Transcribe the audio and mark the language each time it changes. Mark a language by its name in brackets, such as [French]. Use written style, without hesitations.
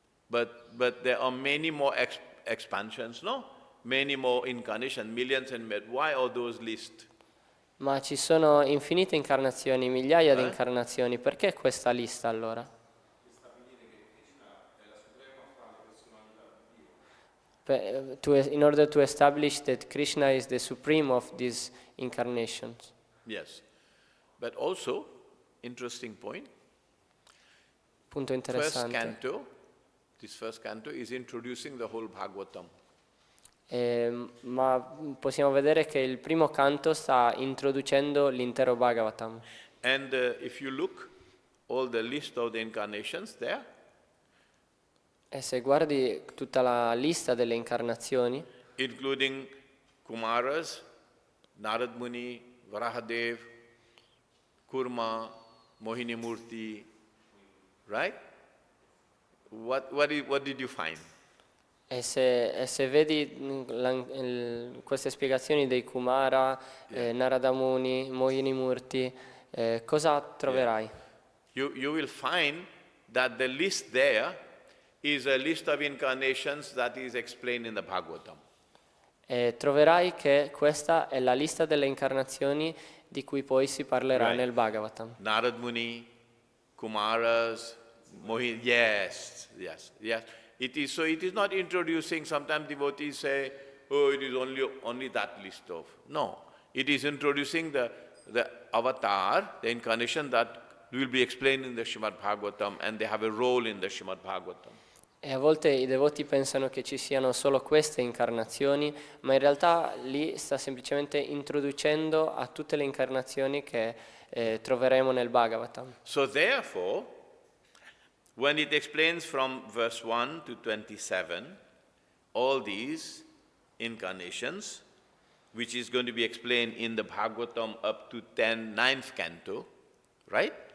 [English] But there are many more expansions, no? Many more incarnations, millions and millions. Why are those lists? [Italian] Ma ci sono infinite incarnazioni, migliaia di incarnazioni. Perché questa lista allora? [English] In order to establish that Krishna is the supreme of these incarnations. Yes. But also, interesting point, [Italian] Punto interessante. [English] this first canto is introducing the whole Bhagavatam. [Italian] Ma possiamo vedere che il primo canto sta introducendo l'intero Bhagavatam. [English] And if you look, all the list of the incarnations there, [Italian] E se guardi tutta la lista delle incarnazioni, [English] including Kumaras, Narad Muni, Varahadev, Kurma, Mohini Murti, right? What did you find? [Italian] e se vedi queste spiegazioni dei Kumara, Narada Muni, Mohini Murti, cosa troverai? [English] You will find that the list there is a list of incarnations that is explained in the Bhagavatam. [Italian] Troverai che questa è la lista delle incarnazioni di cui poi si parlerà [English] Right. [Italian] nel Bhagavatam. [English] Narad Muni, Kumaras, Mohini, yes. It is not introducing, sometimes devotees say, oh, it is only that list of. No, it is introducing the avatar, the incarnation that will be explained in the Srimad Bhagavatam, and they have a role in the Srimad Bhagavatam. [Italian] E a volte i devoti pensano che ci siano solo queste incarnazioni, ma in realtà lì sta semplicemente introducendo a tutte le incarnazioni che troveremo nel Bhagavatam. [English] So therefore, when it explains from verse 1 to 27, all these incarnations, which is going to be explained in the Bhagavatam up to 9th canto, right?